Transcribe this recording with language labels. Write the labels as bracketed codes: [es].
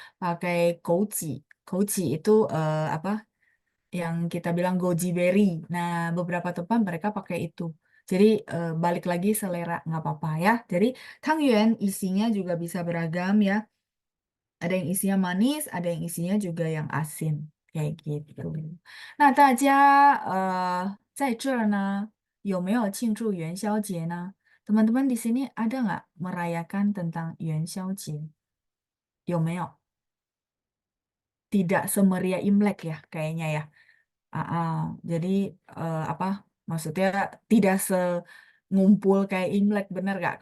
[id] Pakai goji. Goji itu apa? Yang kita bilang goji berry. Nah, beberapa tempat mereka pakai itu. Jadi balik lagi selera nggak apa-apa ya. Jadi tangyuan isinya juga bisa beragam ya. Ada yang isinya manis, ada yang isinya juga yang asin. Kayak gitu. [zh] Nah, 大家在这儿呢，有没有庆祝元宵节呢？ [id] Teman-teman di sini ada nggak merayakan tentang 元宵节？ [zh] 有没有？ [id] Tidak semeriah Imlek ya, kayaknya ya. Ah, jadi apa? Maksudnya tidak ngumpul kayak Imlek, bener gak?